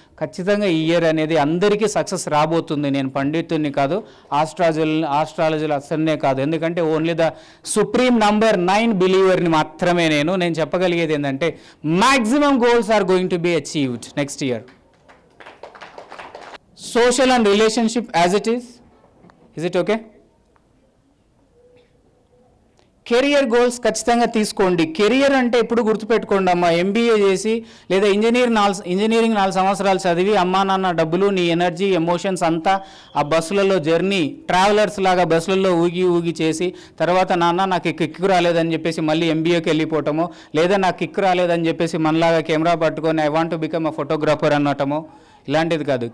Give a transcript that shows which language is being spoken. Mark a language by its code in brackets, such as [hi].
[te] ఖచ్చితంగా ఈ ఇయర్ అనేది అందరికీ సక్సెస్ రాబోతుంది. నేను పండితుడిని కాదు, ఆస్ట్రాలజీలు అసలనే కాదు. ఎందుకంటే ఓన్లీ ద సుప్రీం నంబర్ 9 బిలీవర్ని మాత్రమే నేను చెప్పగలిగేది ఏంటంటే [en] Maximum goals are going to be achieved next year. Social and relationship as it is it okay? [te] Career goals ఖచ్చితంగా తీసుకోండి. కెరియర్ అంటే ఇప్పుడు గుర్తుపెట్టుకోండి అమ్మా, ఎంబీఏ చేసి లేదా ఇంజనీరింగ్ 4 సంవత్సరాలు చదివి అమ్మా నాన్న డబ్బులు, నీ ఎనర్జీ, ఎమోషన్స్ అంతా ఆ బస్సులలో జర్నీ, ట్రావెలర్స్ లాగా బస్సులలో ఊగి చేసి తర్వాత నాన్న నాకు కిక్కు రాలేదని చెప్పేసి మళ్ళీ ఎంబీఏకి వెళ్ళిపోవటమో, లేదా నాకు కిక్కు రాలేదని చెప్పేసి మనలాగా కెమెరా పట్టుకొని [en] I want to become a photographer [te] అనటమో, ఇలాంటిది కాదు.